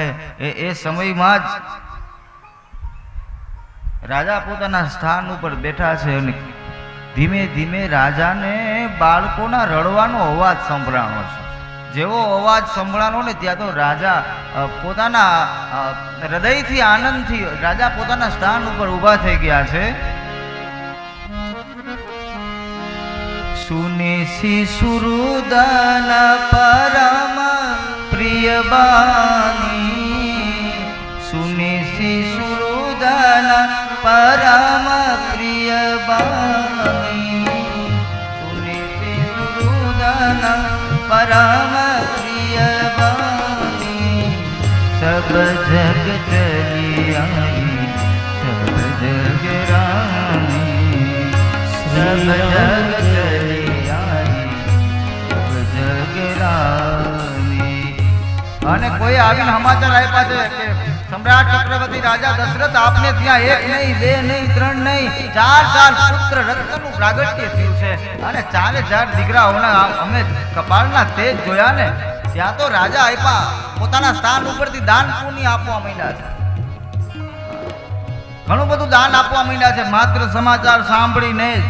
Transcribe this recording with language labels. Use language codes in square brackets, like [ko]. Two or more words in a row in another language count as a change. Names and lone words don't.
[gu] એ સમયમાં જ રાજા પોતાના સ્થાન ઉપર બેઠા છે અને ધીમે ધીમે રાજાને બાળકોના રડવાનો અવાજ સંભળાણો છે. જેવો અવાજ સંભળાનો ને ત્યાં તો રાજા પોતાના હૃદયથી આનંદથી રાજા પોતાના સ્થાન ઉપર ઊભા થઈ ગયા છે. [hi] सुने शिशुरुदन परम प्रिय बानी सुने शिशुरुदन परम प्रिय बानी सुने शिशुरुदन परम प्रिय बानी सब जग चली आई सब जग रानी सब जग चली आई सब जग रानी। [gu] અને કોઈ આવીને સમાચાર આપ્યા છે કે સમ્રાટ ચક્રવર્તી રાજા દશરથ આપને ત્યાં એક નહીં બે નહીં ત્રણ નહીં ચાર પુત્ર રત્નનું પ્રાગટ્ય થયું છે અને 4000 દીકરાઓના અમે કપાળના તેજ જોયા ને ત્યાં તો રાજા આપ્યા પોતાના સ્થાન ઉપરથી દાન પુણ્ય આપવા માંડ્યા છે ઘણું બધું દાન આપવા માંડ્યા છે માત્ર સમાચાર સાંભળીને જ।